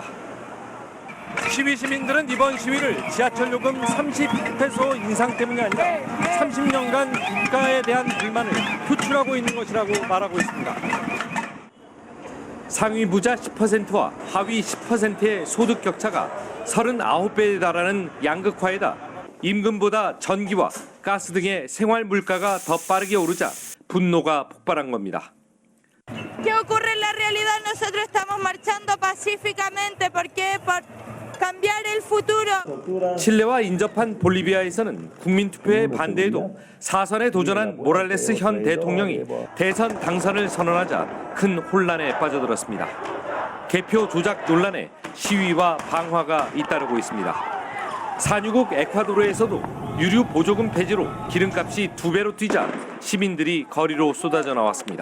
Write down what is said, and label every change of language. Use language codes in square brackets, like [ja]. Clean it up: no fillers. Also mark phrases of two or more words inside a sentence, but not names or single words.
[ko] 시위 시민들은 이번 시위를 지하철 요금 30배속 인상 때문이 아니라 30년간 국가에 대한 불만을 표출하고 있는 것이라고 말하고 있습니다. 상위 부자 10%와 하위 10%의 소득 격차가 39배에 달하는 양극화에다 임금보다 전기와 가스 등의 생활 물가가 더 빠르게 오르자 분노가 폭발한 겁니다. [es] ¿Qué ocurre en la realidad? Nosotros estamos marchando pacíficamente porque por cambiar el futuro. [ko] 칠레와 인접한 볼리비아에서는 국민투표에 반대해도 4선에 도전한 모랄레스 현 대통령이 대선 당선을 선언하자 큰 혼란에 빠져들었습니다. 개표 조작 논란에 시위와 방화가 잇따르고 있습니다. 산유국 에콰도르에서도 유류 보조금 폐지로 기름값이 2배로 뛰자 시민들이 거리로 쏟아져 나왔습니다.